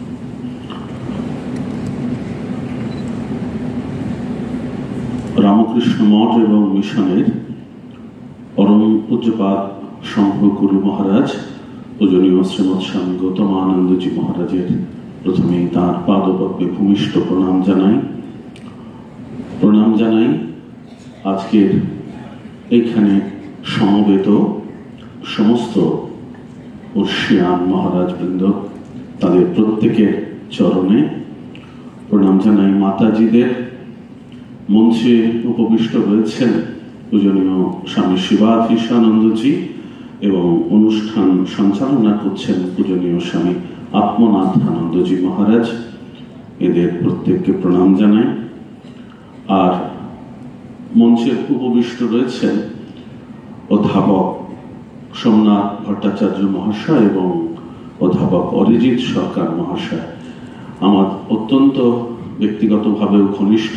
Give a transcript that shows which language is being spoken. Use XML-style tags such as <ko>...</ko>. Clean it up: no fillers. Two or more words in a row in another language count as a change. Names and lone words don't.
<bn>রামকৃষ্ণ মঠ এবং মিশনের পরম পূজ্যপাদ শম্ভ গুরু মহারাজ পূজনীয় শ্রীমদ স্বামী গৌতমানন্দ জী মহারাজের প্রথমে তার পাদপদ্মে ভূমিষ্ঠ প্রণাম জানাই আজকের এখানে সমবেত সমস্ত বর্ষীয়ান মহারাজ বৃন্দ তাদের প্রত্যেকের চরণে প্রণাম জানাই। মাতাজীদের মঞ্চে উপবিষ্ট রয়েছেন পূজনীয় স্বামী শিবাধীশানন্দ জী এবং অনুষ্ঠান সঞ্চালনা করছেন পূজনীয় স্বামী আত্মনাথানন্দ জী মহারাজ। এদের প্রত্যেককে প্রণাম জানাই। আর মঞ্চে উপবিষ্ট রয়েছেন অধ্যাপক সোমনাথ ভট্টাচার্য মহাশয় এবং অধ্যাপক অরিজিৎ সরকার মহাশয়, আমার অত্যন্ত ব্যক্তিগতভাবেও ঘনিষ্ঠ।</bn>